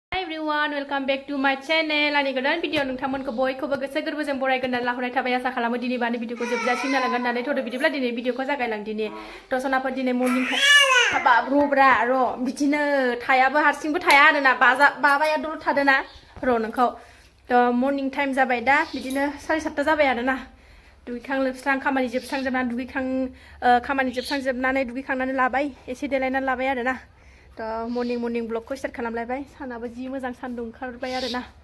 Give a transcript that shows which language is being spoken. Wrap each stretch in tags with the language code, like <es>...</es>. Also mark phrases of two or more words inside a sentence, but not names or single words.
<en>everyone, welcome back to my channel.</en> <brx>Ani godan video nोंथांमोनखौ बयखौबो गोसो गोरबोजों बरायगोन होननानै लाहरनाय थाबाय आसा खालामो दिनै बानि भिडिअखौ जोबजासिम नायलांगोन होननानै थ'दो बिदिब्ला दिनै भिडिअखौ जागायलांदिनि सनाफोर दिनै मर्निं हाबाब रब्रा बिदिनो थायाबो हारसिंबो थाया आरोना बाबाया दल थादोना नोंखौ</brx> <en>morning time</en> <brx>जाबाय दा बिदिनो 7:30 जाबाय आरोना दुगैखां लोबस्रां खामानि जोबस्रांजोबनानै दुगैखांनानै लाबाय एसे देलायनानै लाबाय आरोना मर्निं ब्लगखौ स्टार्ट खालामलायबाय सानाबो जि मोजां सान्दुं ओंखारबाय आरोना</brx>